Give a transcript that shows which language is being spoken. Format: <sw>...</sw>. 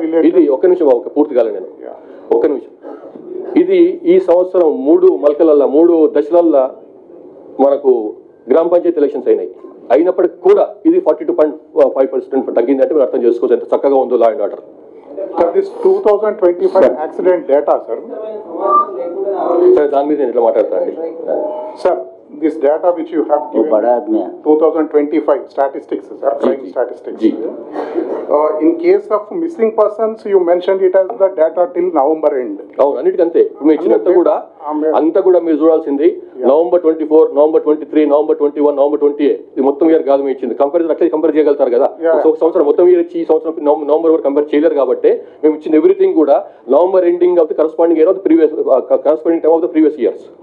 <te>ఇది ఒక్క నిమిషం పూర్తి కాలే నేను, ఒక్క నిమిషం. ఇది ఈ సంవత్సరం 3 దశలల్లా మనకు గ్రామ పంచాయతీ ఎలక్షన్స్ అయినప్పటికీ కూడా ఇది 42.5% తగ్గింది అంటే మీరు అర్థం చేసుకోవచ్చు ఎంత చక్కగా ఉందో law and order.</te> <en>Sir, this 2025 accident data, sir.</en> <te>Sir, దాని మీద నేను ఇట్లా మాట్లాడతానండి.</te> <en>Sir, this data which you have given, 2025 statistics, sir, crime statistics. In case of missing persons, you mentioned it as the data till November end.</en> <te>అవును, అన్నిటికంతే మేము ఇచ్చినంత కూడా అంతా కూడా మీరు చూడాల్సింది November 24, November 23, November 21, November 28. ఇది మొత్తం ఇయర్ కాదు మేము ఇచ్చింది. కంపేర్ చేయగలుగుతారు కదా. ఒక సంవత్సరం మొత్తం ఇయర్ ఇచ్చి ఈ సంవత్సరం నవంబర్ వరకు కంపేర్ చేయలేరు కాబట్టి మేము ఇచ్చిన ఎవ్రీథింగ్ కూడా</te> <en>November ending of the corresponding year of the corresponding time of the previous years.</en>